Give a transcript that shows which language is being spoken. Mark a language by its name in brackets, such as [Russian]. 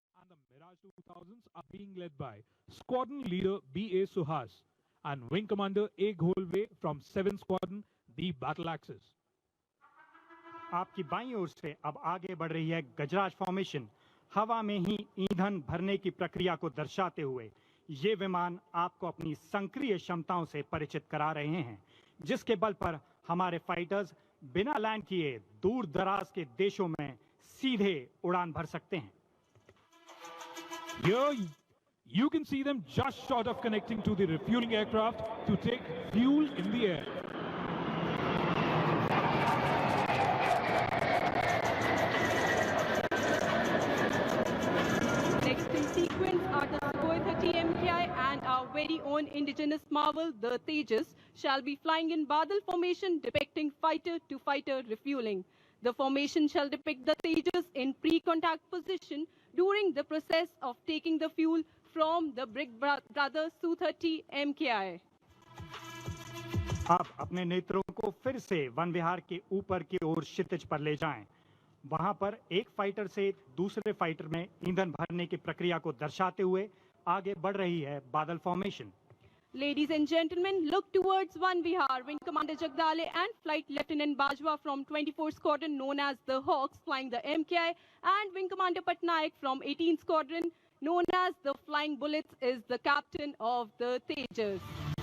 [English] The Mirage 2000s are being led by Squadron Leader B.A. Suhas and Wing Commander A. Gholve from 7th Squadron, the Battle Axis. [Hindi] आपकी बाईं ओर से अब आगे बढ़ रही है गजराज फॉर्मेशन। हवा में ही ईंधन भरने की प्रक्रिया को दर्शाते हुए ये विमान आपको अपनी सक्रिय क्षमताओं से परिचित करा रहे हैं, जिसके बल पर हमारे फाइटर्स बिना लैंड किए दूर दराज के देशों में सीधे उड़ान भर सकते हैं। [English] Here, you can see them just short of connecting to the refueling aircraft to take fuel in the air. Next in sequence are the Sukhoi 30 MKI and our very own indigenous marvel, the Tejas, shall be flying in Badal formation depicting fighter-to-fighter refueling. The formation shall depict the Tejas in pre-contact position during the process of taking the fuel from the Brig Brother Su-30 MKI. [Hindi] आप अपने नेत्रों को फिर से one विहार के ऊपर की ओर क्षितिज पर ले जाएं। वहां पर एक फाइटर से दूसरे फाइटर में ईंधन भरने की प्रक्रिया को दर्शाते हुए आगे बढ़ रही है बादल formation. [English] Ladies and gentlemen, look towards One Vihar. Wing Commander Jagdale and Flight Lieutenant Bajwa from 24th Squadron known as the Hawks flying the MKI and Wing Commander Patnaik from 18th Squadron known as the Flying Bullets is the captain of the Tejas.